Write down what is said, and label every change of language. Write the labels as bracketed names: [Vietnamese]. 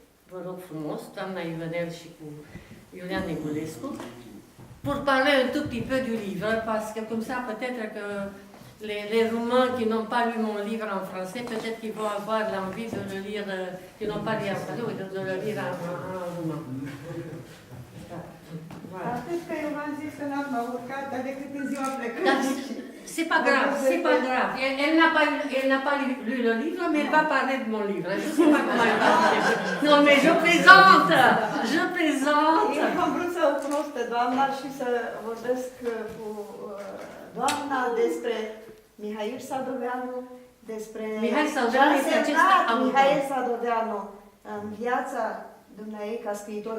[Romanian] Vă rog frumos, doamna Ivenel și cu Iulian Negulescu, [French] pour parler un tout petit peu du livre, parce que comme ça, peut-être que les Roumains qui n'ont pas lu mon livre en français, peut-être qu'ils vont avoir l'envie de le lire, qui n'ont pas lu en français, ou de le lire en roumain. Voilà. [Romanian] Atât că eu v-am zis că n-am urcat, dar decât în ziua plecării. [French] C'est pas grave, c'est pas grave. Elle n'a pas lu le livre, mais elle va parler de mon livre. Je ne sais pas comment elle va dire. Non, mais je plaisante! Je plaisante! [Romanian] Eu am vrut să o cunosc pe doamna și să vorbesc cu doamna despre Mihail Sadoveanu, despre Mihail Sadoveanu este acesta autor. Mihail Sadoveanu în viața dumneavoastră ca scriitor.